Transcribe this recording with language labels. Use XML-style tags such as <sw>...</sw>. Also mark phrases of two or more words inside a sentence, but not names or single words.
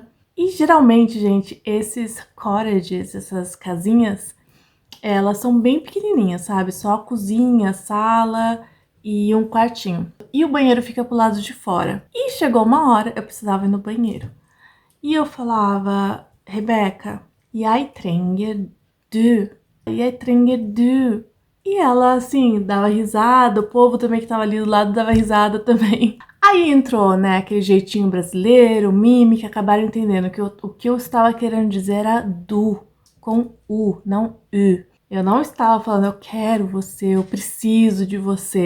<pt>E geralmente, gente, esses cottages, essas casinhas, elas são bem pequenininhas, sabe? Só a cozinha, sala e um quartinho. E o banheiro fica pro lado de fora. E chegou uma hora, eu precisava ir no banheiro. E eu falava, Rebeca,</pt> <no>jeg trenger du. Jeg trenger du.</no> <pt>E ela, assim, dava risada, o povo também que tava ali do lado dava risada também. Aí entrou, né, aquele jeitinho brasileiro, mímica, acabaram entendendo que o que eu estava querendo dizer era du, com U, não U. Eu não estava falando, eu quero você, eu preciso de você.</pt>